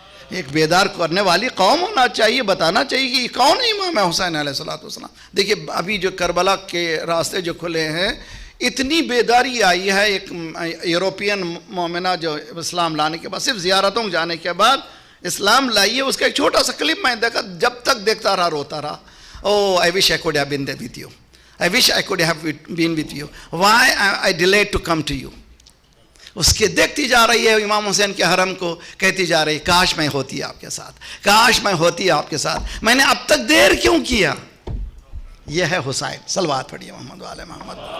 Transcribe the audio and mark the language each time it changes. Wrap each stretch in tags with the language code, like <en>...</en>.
<ur>ایک بیدار کرنے والی قوم ہونا چاہیے، بتانا چاہیے کہ کون ہے امام حسین علیہ الصلوۃ والسلام۔ دیکھیے ابھی جو کربلا کے راستے جو کھلے ہیں، اتنی بیداری آئی ہے۔ ایک یوروپین مومنہ جو اسلام لانے کے بعد، صرف زیارتوں جانے کے بعد اسلام لائیے، اس کا ایک چھوٹا سا کلپ میں دیکھا، جب تک دیکھتا رہا روتا رہا۔</ur> <en>Oh, I wish I could have been there with you. I wish I could have been with you. Why I delayed to come to you.</en> <ur>اس کے دیکھتی جا رہی ہے امام حسین کے حرم کو، کہتی جا رہی کاش میں ہوتی آپ کے ساتھ، کاش میں ہوتی آپ کے ساتھ، میں نے اب تک دیر کیوں کیا؟ یہ ہے حسین۔ صلوات پڑھیے محمد وعلی محمد۔</ur>